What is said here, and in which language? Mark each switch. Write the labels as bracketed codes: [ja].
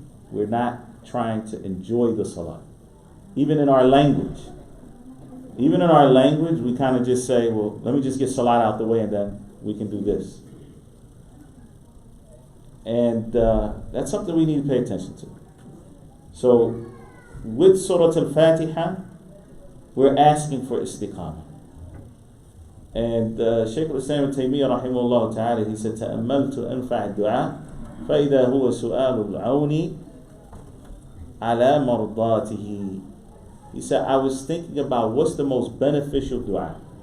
[en] We're not trying to enjoy the salat. Even in our language, we kind of just say, well, let me just get salat out the way and then we can do this. And that's something we need to pay attention to. So with Surah Al-Fatiha, we're asking for istiqamah. And Shaykh Tahir Wyatt rahimahullah ta'ala, he said, [ar] تَأَمَّلْتُ أَنْفَعَ الدُّعَاء فَإِذَا هُوَ سُؤَالُ الْعَوْنِ عَلَى مَرْضَاتِهِ. [en] He said, I was thinking about what's the most beneficial dua.